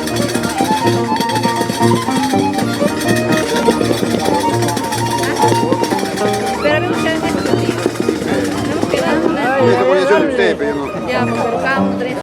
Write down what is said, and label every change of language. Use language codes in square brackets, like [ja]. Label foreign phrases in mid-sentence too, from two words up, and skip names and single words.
[tl] Pero mo siya. Ano mo kailangan na? [it] Io voglio solo il tempo, io non... Andiamo, [tl] pero kamo,